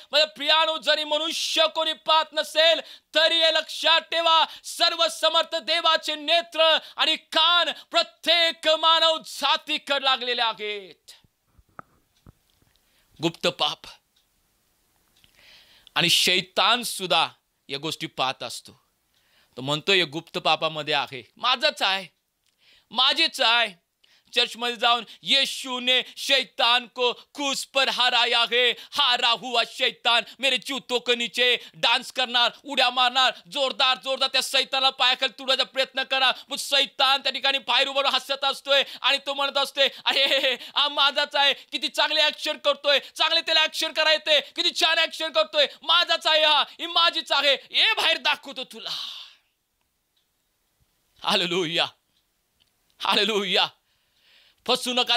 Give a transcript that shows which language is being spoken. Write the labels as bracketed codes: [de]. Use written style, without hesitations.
[mr] म्हणजे प्रियानो, जरी मनुष्य कोणी पाहत नसेल तरी हे लक्षात ठेवा, सर्व समर्थ देवाचे नेत्र आणि कान प्रत्येक मानव जातीकडे लागलेले आहेत. गुप्त पाप. आणि शैतान सुद्धा या गोष्टी पाहत असतो. तो म्हणतो हे गुप्त पापामध्ये आहे, माझंच आहे, माझेच आहे. [hi] चर्च में जाऊन यीशु ने शैतान को क्रूस पर हराया है, हारा हुआ शैतान मेरे जूतों के नीचे डान्स [mr] करणार, उड्या मारणार, जोरदार जोरदार त्या शैतानाला पायाखाली तुडवायचा प्रयत्न करा. पण शैतान त्या ठिकाणी बाहेर उभं हसत असतोय आणि तो म्हणत असतोय अरे हा माझाच आहे, किती चांगले ऍक्शन करतोय, चांगले त्याला ऍक्शन करा येते, किती छान ऍक्शन करतोय, माझाच आहे, हा ही माझीच आहे, हे बाहेर दाखवतो तुला. Hallelujah, hallelujah. फसू नका.